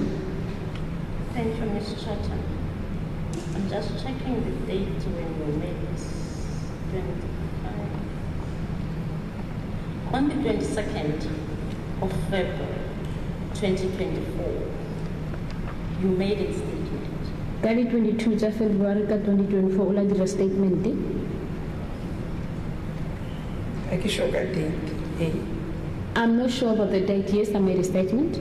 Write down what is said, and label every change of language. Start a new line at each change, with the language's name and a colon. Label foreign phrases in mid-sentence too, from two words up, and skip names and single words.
English: Thank you, Ms. Chota. I'm just checking the date when you made this. 25. On the 22nd of February 2024, you made a statement.
Tswana: Ka di 22 tsa February ka 2024 o la dira statement.
English: I can show that date. I'm not sure about the date. Yes, I made a statement.